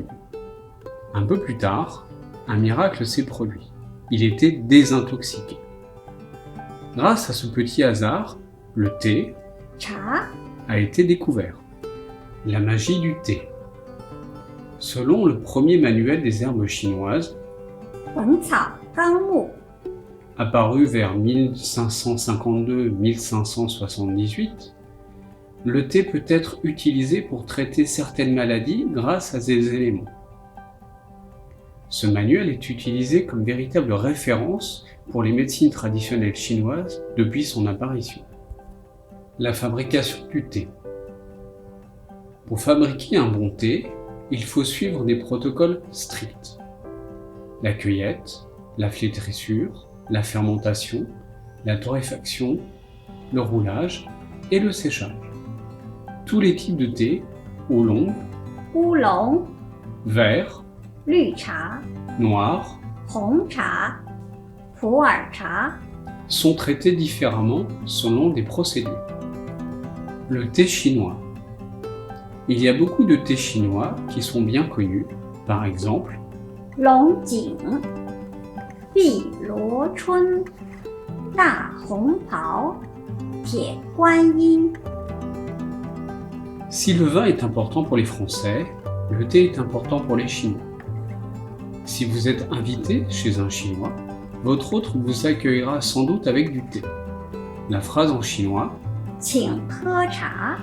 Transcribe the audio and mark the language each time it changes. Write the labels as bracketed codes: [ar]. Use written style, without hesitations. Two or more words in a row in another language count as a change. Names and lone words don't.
[fr] Un peu plus tard, un miracle s'est produit. Il était désintoxiqué. Grâce à ce petit hasard, le thé 茶 a été découvert. La magie du thé. Selon le premier manuel des herbes chinoises, 本草纲目 apparu vers 1552-1578, le thé peut être utilisé pour traiter certaines maladies grâce à ces éléments. Ce manuel est utilisé comme véritable référence pour les médecines traditionnelles chinoises depuis son apparition. La fabrication du thé. Pour fabriquer un bon thé, il faut suivre des protocoles stricts. La cueillette, la flétrissure, la fermentation, la torréfaction, le roulage et le séchage. Tous les types de thé, oolong, 乌龙 vert, 绿茶 noir, [zh] 红茶普洱茶 [fr] sont traités différemment selon des procédures. Le thé chinois. Il y a beaucoup de thés chinois qui sont bien connus, par exemple 龙井碧螺春大红袍铁观音 Si le vin est important pour les Français, le thé est important pour les Chinois. Si vous êtes invité chez un Chinois, votre hôte vous accueillera sans doute avec du thé. La phrase en chinois [zh] 请喝茶